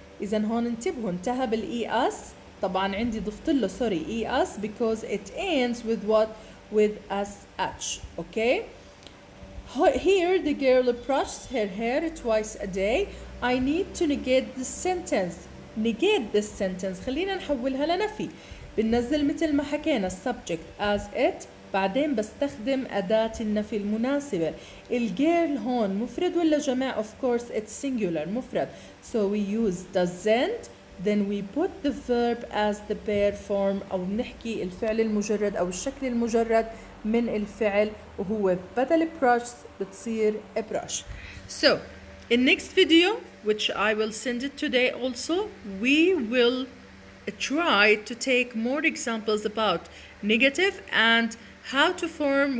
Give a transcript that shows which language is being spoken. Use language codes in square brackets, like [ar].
[ar] إذا هون انتبهوا انتهى بالإي اس. طبعا عندي ضفت له [en] sorry ES because it ends with what? With SH. Okay. Here the girl brushes her hair twice a day. I need to negate this sentence. Negate this sentence. [ar] خلينا نحولها لنفي. بننزل مثل ما حكينا [en] subject as it. [ar] بعدين بستخدم أداة النفي المناسبة. الجيرل هون مفرد ولا جماع؟ [en] Of course it's singular [ar] مفرد. [en] So we use doesn't. Then we put the verb as the pair form [ar] أو بنحكي الفعل المجرد أو الشكل المجرد من الفعل وهو بدل brush بتصير a brush. [en] So in next video which I will send it today also we will try to take more examples about negative and how to form.